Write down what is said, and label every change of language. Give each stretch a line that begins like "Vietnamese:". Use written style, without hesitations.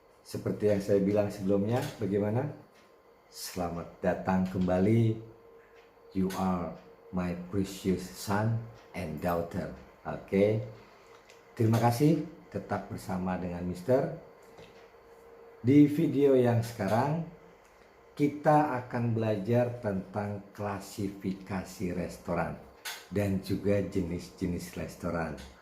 Indonesian: Seperti yang saya bilang sebelumnya, bagaimana? Selamat datang kembali.
English: You are my precious son and daughter.
Indonesian: Oke. Terima kasih tetap bersama dengan Mister. Di video yang sekarang kita akan belajar tentang klasifikasi restoran dan juga jenis-jenis restoran.